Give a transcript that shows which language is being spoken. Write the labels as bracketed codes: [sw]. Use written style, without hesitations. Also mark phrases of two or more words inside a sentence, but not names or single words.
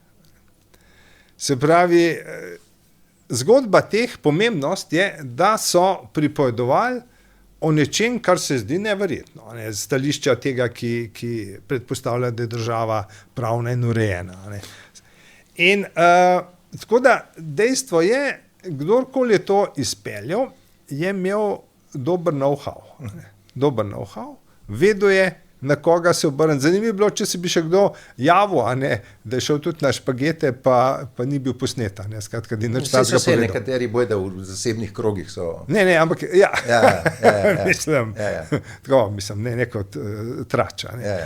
[sl] Se pravi, zgodba teh pomembnost je, da so pripovedovali o nečem, kar se zdi neverjetno. Ne? Stališča tega, ki predpostavlja, da je država pravna in urejena. Ne? In tako da dejstvo je, kdorkoli je to izpeljal, je imel dober know-how. Dober know-how, vedel je, na koga se obrniti. Zanimivo je bilo, če se bi še kdo javil, da je šel tudi na špagete, pa ni bil posnet. Skratka, da ni nič takega povedal. Vse nekateri bojda v zasebnih krogih so. Ne, ampak ja. Mislim, ne neko trača. Ne. Ja.